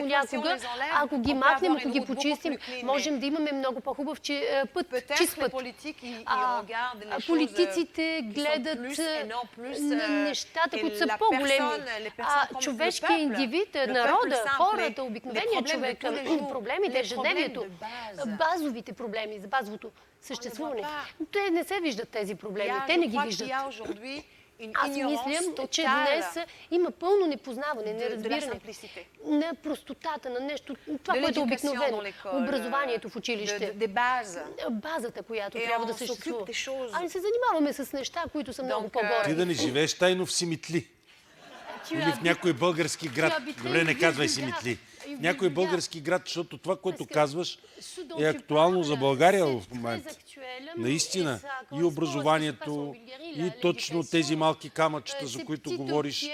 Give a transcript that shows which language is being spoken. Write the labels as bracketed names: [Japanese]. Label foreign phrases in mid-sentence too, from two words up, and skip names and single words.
[Bulgarian] понякога, [French] si on les enlève, [Bulgarian] ако ги [French] on peut [Bulgarian] махнем, [French] avoir [Bulgarian] ако [French] une [Bulgarian] ги [French] route beaucoup [Bulgarian] почистим, [French] plus clean, [Bulgarian] можем да имаме много по-хубав път, [French] Peut-être [Bulgarian] чист [French] les [Bulgarian] път. [French] politiques, ils [Bulgarian] А, [French] regardent les choses [Bulgarian] политиците [French] qui sont [Bulgarian] гледат [French] plus et non plus, [Bulgarian] на нещата, [French] et [Bulgarian] които са [French] la [Bulgarian] по-големи. [French] personne, les [Bulgarian] А [French] personnes comme [Bulgarian] човешкият [French] le peuple, [Bulgarian] индивид, [French] le [Bulgarian] народа, [French] peuple simple, [Bulgarian] хората, [French] les [Bulgarian] обикновения [French] problèmes [Bulgarian] човек, [French] de tous les jours, [Bulgarian] проблемите, [French] les [Bulgarian] ежедневието, [French] problèmes de base. [Bulgarian] базовите проблеми, за базовото съществуване. [French] pas. [Bulgarian] Те не се виждат тези проблеми, [French] Il y a- [Bulgarian] те [French] je [Bulgarian] не ги [French] crois qu'il [Bulgarian] виждат. [French] y a aujourd'hui une [Bulgarian] Аз [French] ignorance [Bulgarian] мисля, че [French] totale [Bulgarian] днес има пълно непознаване, [French] de la [Bulgarian] неразбиране [French] simplicité. [Bulgarian] на простотата, на нещо, това, [French] De [Bulgarian] което е [French] l'éducation [Bulgarian] обикновено. [French] dans l'école, [Bulgarian] Образованието в училище. [French] des bases. [Bulgarian] Базата, която [French] Et [Bulgarian] трябва [French] on [Bulgarian] да [French] s'occupe [Bulgarian] съществува. [French] des choses. [Bulgarian] А не се занимаваме с неща, които са много [French] Donc, [Bulgarian] Ти по-горе. да не живееш тайно в Симитли. Или в някой български град. Добре, не казвай Симитли. В някой български град, защото това, което казваш, е актуално за България в момента. Наистина. И образованието, и точно тези малки камъчета, за които говориш.